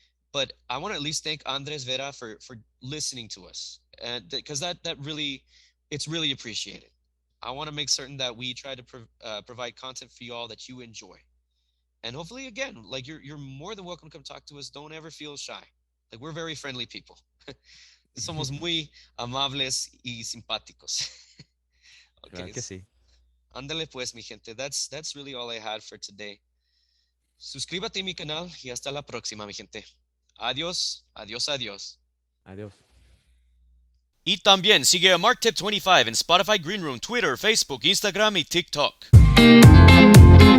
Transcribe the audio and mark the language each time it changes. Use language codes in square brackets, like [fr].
[en] But I want to at least thank Andres Vera for listening to us, and because that really, it's really appreciated. I want to make certain that we try to provide content for you all that you enjoy, and hopefully, again, like you're more than welcome to come talk to us. Don't ever feel shy. Like, we're very friendly people. [es] Somos muy amables y simpáticos. Claro Okay, que sí. ándale pues, mi gente. [en] That's really all I had for today. [es] Suscríbete a mi canal y hasta la próxima, mi gente. Adiós, adiós, adiós. Adiós. Y también sigue a MarkTip25 en Spotify Greenroom, Twitter, Facebook, Instagram y TikTok.